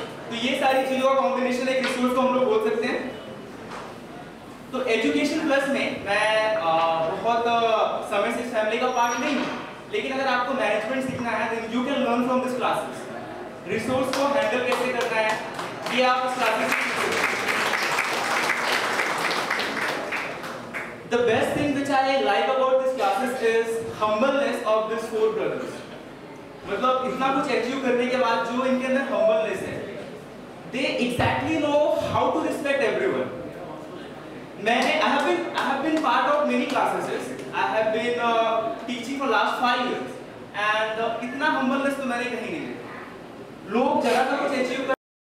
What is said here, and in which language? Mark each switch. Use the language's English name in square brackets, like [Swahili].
[Hindi] तो ये सारी चीजों का कॉम्बिनेशन एक रिसोर्स को हम लोग बोल सकते हैं। तो एजुकेशन प्लस में मैं बहुत समय से इस फैमिली का पार्ट नहीं हूँ, लेकिन अगर आपको मैनेजमेंट सीखना है [English] Then you can learn from this classes. [Hindi] Resource को हैंडल कैसे करना है ये आप इस क्लासेस में सीखोगे। [English] The best thing which I like about this classes is humbleness of these four brothers. [Hindi] मतलब इतना कुछ अचीव करने के बाद जो इनके अंदर humbleness है, [English] they exactly know how to respect everyone. I have been part of many classes. I have been teaching for last 5 years and [Hindi] इतना humbleness तो मैंने कहीं नहीं देखा। लोग जरा सा कुछ अचीव